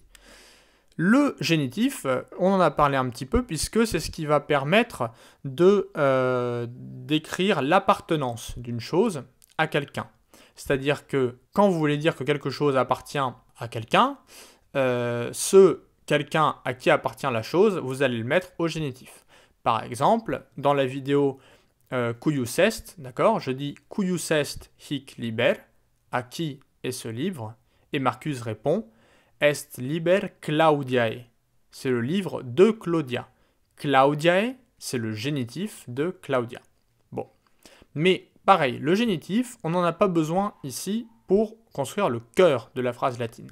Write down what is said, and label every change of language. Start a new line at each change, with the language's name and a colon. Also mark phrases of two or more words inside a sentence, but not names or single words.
French: Le génitif, on en a parlé un petit peu, puisque c'est ce qui va permettre de d'écrire l'appartenance d'une chose à quelqu'un. C'est-à-dire que quand vous voulez dire que quelque chose appartient à quelqu'un, quelqu'un à qui appartient la chose, vous allez le mettre au génitif. Par exemple, dans la vidéo
Latin: cuius est,
French: d'accord, je dis
Latin: cuius est hic liber,
French: à qui est ce livre, et Marcus répond
Latin: est liber Claudiae,
French: c'est le livre de Claudia. Claudiae, c'est le génitif de Claudia. Bon, mais pareil, le génitif, on n'en a pas besoin ici pour construire le cœur de la phrase latine.